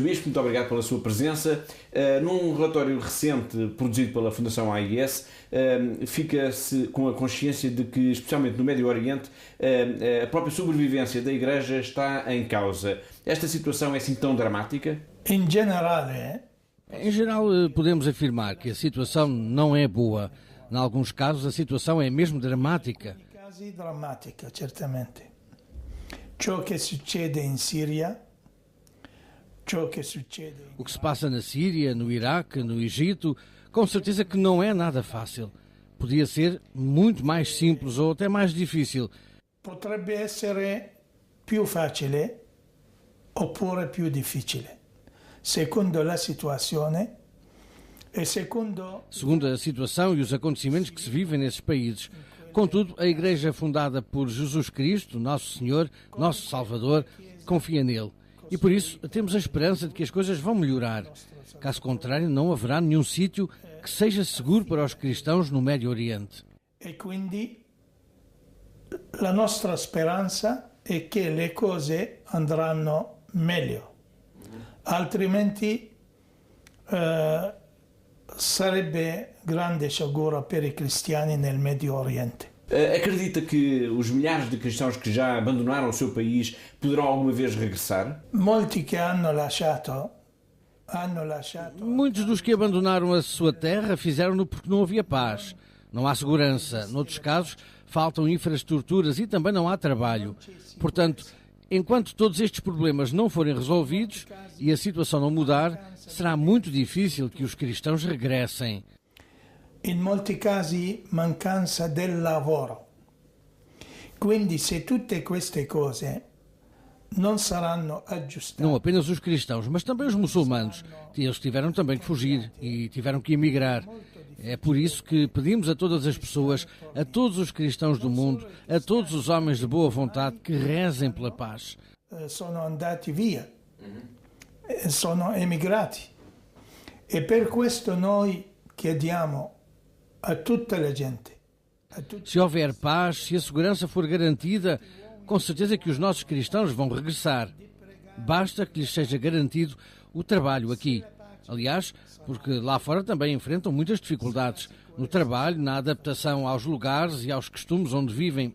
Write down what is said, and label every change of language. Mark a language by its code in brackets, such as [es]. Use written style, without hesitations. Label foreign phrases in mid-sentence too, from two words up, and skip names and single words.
[pt] Bispo, muito obrigado pela sua presença. Num relatório recente produzido pela Fundação AIS, fica-se com a consciência de que, especialmente no Médio Oriente, a própria sobrevivência da Igreja está em causa. Esta situação é assim tão dramática? Em geral, podemos afirmar que a situação não é boa. Em alguns casos, a situação é mesmo dramática. [it] Em casi drammatica, certamente. Ciò che succede in Siria, [pt] o que se passa na Síria, no Iraque, no Egito, com certeza que não é nada fácil. Podia ser muito mais simples ou até mais difícil. [it] Potrebbe essere più facile oppure più difficile, secondo la situazione e secondo [pt] a situação e os acontecimentos que se vivem nesses países. Contudo, a Igreja fundada por Jesus Cristo, Nosso Senhor, Nosso Salvador, confia nele. E por isso temos a esperança de que as coisas vão melhorar. Caso contrário, não haverá nenhum sítio que seja seguro para os cristãos no Médio Oriente. [it] E quindi la nostra speranza è che le cose andranno meglio. Altrimenti sarebbe grande sciagura per i cristiani nel Medio Oriente. [pt] Acredita que os milhares de cristãos que já abandonaram o seu país poderão alguma vez regressar? [it] Molti che hanno lasciato. [pt] Muitos dos que abandonaram a sua terra fizeram-no porque não havia paz, não há segurança. Noutros casos, faltam infraestruturas e também não há trabalho. Portanto, enquanto todos estes problemas não forem resolvidos e a situação não mudar, será muito difícil que os cristãos regressem. [it] In molti casi mancanza del lavoro. Quindi se tutte queste cose non saranno aggiustate. [pt] Não apenas os cristãos, mas também os muçulmanos. Eles tiveram também que fugir e tiveram que emigrar. É por isso que pedimos a todas as pessoas, a todos os cristãos do mundo, a todos os homens de boa vontade que rezem pela paz. [it] Sono andati via, sono emigrati. E per questo noi chiediamo a tutta la gente. [pt] Se houver paz, se a segurança for garantida, com certeza que os nossos cristãos vão regressar. Basta que lhes seja garantido o trabalho aqui. Aliás, porque lá fora também enfrentam muitas dificuldades no trabalho, na adaptação aos lugares e aos costumes onde vivem.